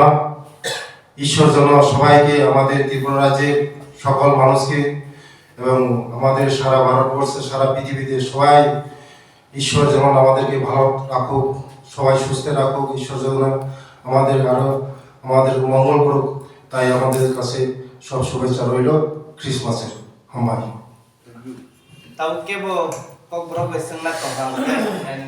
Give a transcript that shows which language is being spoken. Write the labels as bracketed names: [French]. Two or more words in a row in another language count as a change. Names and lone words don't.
[Bangla] ঈশ্বর যেন সবাইকে, আমাদের ত্রিপুরা রাজ্যের সকল মানুষকে এবং আমাদের সারা ভারতবর্ষে, সারা পৃথিবীতে সবাই, ঈশ্বর যেমন আমাদেরকে ভালো রাখুক, সবাই সুস্থ রাখুক, ঈশ্বর যেন আমাদের মঙ্গল করুক, তাই আমাদের কাছে সব শুভেচ্ছা রইল ক্রিসমাসের। [Kok Borok] হামাই tau kebo kok bro beseng na tong and